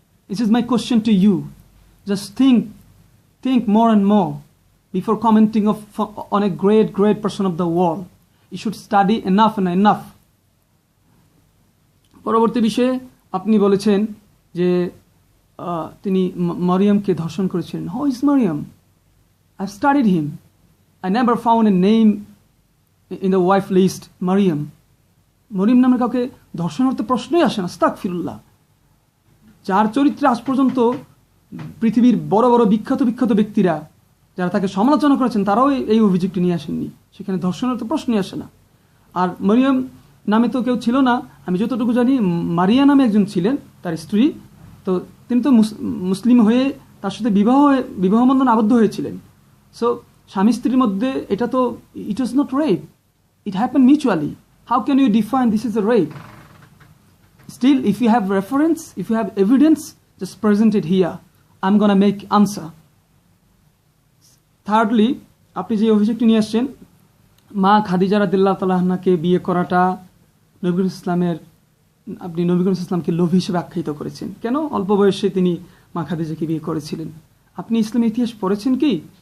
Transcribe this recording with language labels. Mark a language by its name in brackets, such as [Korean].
[English] This is my question to you. Just think more and more before commenting on a great person of the world. You should study enough and enough. [Bangla] পরবর্তী বিষয়ে আপনি বলেছেন যে তিনি মরিয়মকে ধর্ষণ করেছিলেন। [English] How is Maryam? I've studied him. I never found a name in the wife list, Maryam. [Bangla] Mariam নামের কাউকে ধর্ষণের তো প্রশ্নই আসে না। আস্তাগফিরুল্লাহ। যার চরিত্রে আজ পর্যন্ত পৃথিবীর বড় বড় বিখ্যাত ব্যক্তিরা যারা তাকে সমালোচনা করেছেন, তারাও এই অভিযোগটি নিয়ে আসেননি। সেখানে ধর্ষণের তো প্রশ্নই আসে না। আর মরিয়ম নামে তো কেউ ছিল না। আমি যতটুকু জানি মারিয়া নামে একজন ছিলেন, তার স্ত্রী। তো তিনি তো মুসলিম হয়ে তার সাথে বিবাহ বন্ধন আবদ্ধ হয়েছিলেন। সো স্বামী স্ত্রীর মধ্যে এটা তো, [English] It was not rape, it happen mutually. How can you define this is a rape? Still, if you have reference, if you have evidence, just present it here. I'm going to make answer. [Bangla] Thirdly, আপনি যে অভিযোগটি নিয়ে আসছেন, মা খাদিজা রাদিয়াল্লাহু তাআলা আনহাকে বিয়ে করাটা নবী করিম ইসলামের, আপনি নবী করিম ইসলামকে লোভী হিসেবে আখ্যায়িত করেছেন। কেন? অল্প বয়সে তিনি মা খাদিজাকে বিয়ে করেছিলেন। আপনি ইসলামের ইতিহাস পড়েছেন কি?